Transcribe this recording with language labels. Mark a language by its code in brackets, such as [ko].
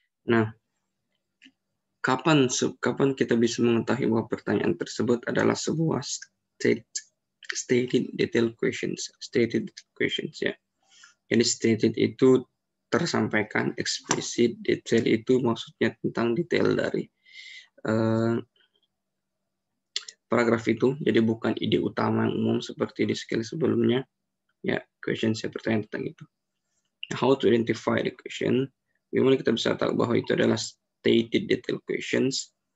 [id] Nah, kapan kita bisa mengetahui bahwa pertanyaan tersebut adalah sebuah stated detail questions ya. Jadi stated itu tersampaikan, eksplisit, detail itu maksudnya tentang detail dari paragraf itu. Jadi bukan ide utama yang umum seperti di skill sebelumnya. Ya, question saya pertanyaan tentang itu. [en] How to identify the question? [id] Gimana kita bisa tahu bahwa itu adalah stated detail questions?